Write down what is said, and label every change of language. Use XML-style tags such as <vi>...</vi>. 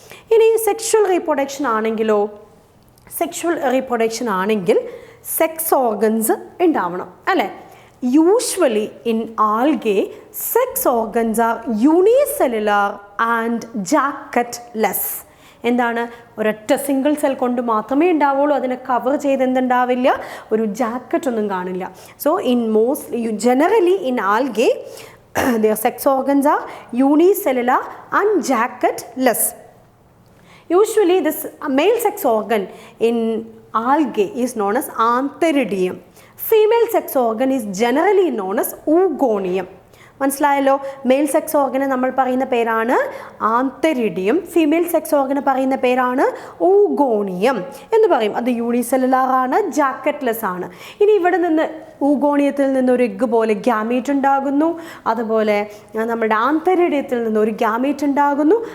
<ml>ഇനി sexual reproduction ആണെങ്കിലോ? Sexual reproduction ആണെങ്കിൽ സെക്സ് ഓർഗൻസ് ഉണ്ടാവണം അല്ലേ?</ml> <en>Usually in algae sex organs are unicellular and jacketless.</en> <ml>എന്താണ്? ഒരൊറ്റ സിംഗിൾ സെൽ കൊണ്ട് മാത്രമേ ഉണ്ടാവുള്ളൂ. അതിനെ കവർ ചെയ്ത് എന്തുണ്ടാവില്ല? ഒരു ജാക്കറ്റ് ഒന്നും കാണില്ല.</ml> <en>So in generally in algae their sex organs are unicellular and jacketless. Usually this male sex organ in algae is known as antheridium. Female sex organ is generally known as oogonium.</en> <ml>മനസ്സിലായല്ലോ? Male sex ഓർഗനെ നമ്മൾ പറയുന്ന പേരാണ് ആന്തരിഡിയം, female sex ഓർഗനെ പറയുന്ന പേരാണ് ഊഗോണിയം എന്ന് പറയും. അത് unicellular ആണ്, ജാക്കറ്റ്ലെസ് ആണ്. ഇനി ഇവിടെ നിന്ന് ഊഗോണിയത്തിൽ നിന്ന് ഒരു എഗ്ഗ് പോലെ ഗ്യാമീറ്റ് ഉണ്ടാകുന്നു, അതുപോലെ നമ്മുടെ ആന്തരിഡിയത്തിൽ നിന്ന് ഒരു ഗ്യാമീറ്റ് ഉണ്ടാകുന്നു.</ml>